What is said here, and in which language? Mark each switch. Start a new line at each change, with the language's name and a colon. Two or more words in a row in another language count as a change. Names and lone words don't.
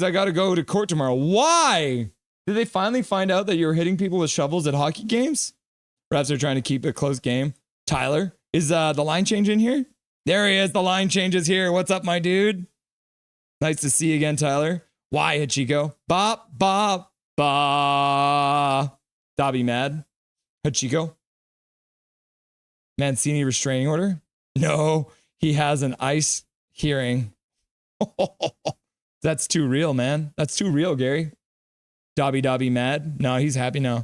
English: I got to go to court tomorrow. Why? Did they finally find out that you're hitting people with shovels at hockey games? Refs are trying to keep a close game. Tyler, is the line change in here? There he is. The line change is here. What's up, my dude? Nice to see you again, Tyler. Why, Hachiko? Ba, ba, ba. Dobby mad. Hachiko. Mancini restraining order? No, he has an ice hearing. That's too real, man. That's too real, Gary. Dobby mad. No, he's happy now.